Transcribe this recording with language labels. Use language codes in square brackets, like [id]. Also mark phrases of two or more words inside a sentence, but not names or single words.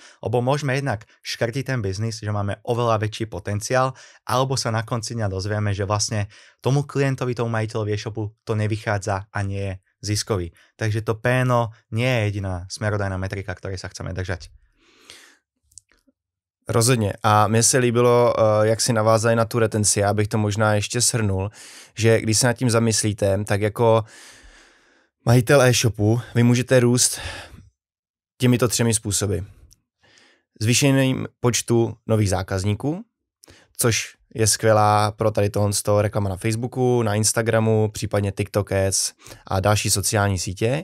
[sk] Lebo môžeme jednak škrtiť ten biznis, že máme oveľa väčší potenciál, alebo sa na konci dňa dozvieme, že vlastne tomu klientovi, tomu majiteľovi e-shopu to nevychádza a nie je ziskový. Takže to PNO nie je jediná smerodajná metrika, ktorej sa chceme držať. [cs] Rozhodně. A mně se líbilo, jak si navázali na tu retenci, já bych to možná ještě shrnul, že když se nad tím zamyslíte, tak jako majitel e-shopu vy můžete růst těmito 3 způsoby. Zvýšením počtu nových zákazníků, což je skvělá pro tady tohle reklama na Facebooku, na Instagramu, případně TikTok Ads a další sociální sítě.